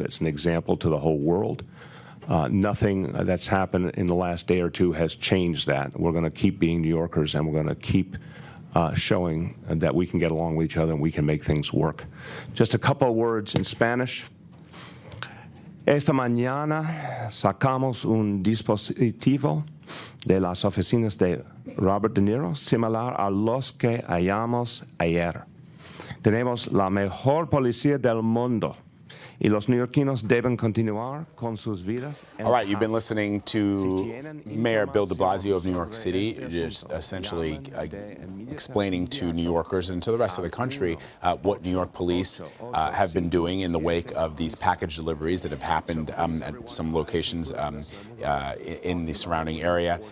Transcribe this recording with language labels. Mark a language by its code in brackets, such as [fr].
[en] It's an example to the whole world. Nothing that's happened in the last day or two has changed that. We're going to keep being New Yorkers, and we're going to keep showing that we can get along with each other and we can make things work. Just a couple of words in Spanish. [es] Esta mañana sacamos un dispositivo de las oficinas de Robert De Niro similar a los que hallamos ayer. Tenemos la mejor policía del mundo. Y los neoyorquinos deben continuar con sus vidas. [en] All right, you've been listening to Mayor Bill de Blasio of New York City, just essentially explaining to New Yorkers and to the rest of the country what New York police have been doing in the wake of these package deliveries that have happened at some locations in the surrounding area.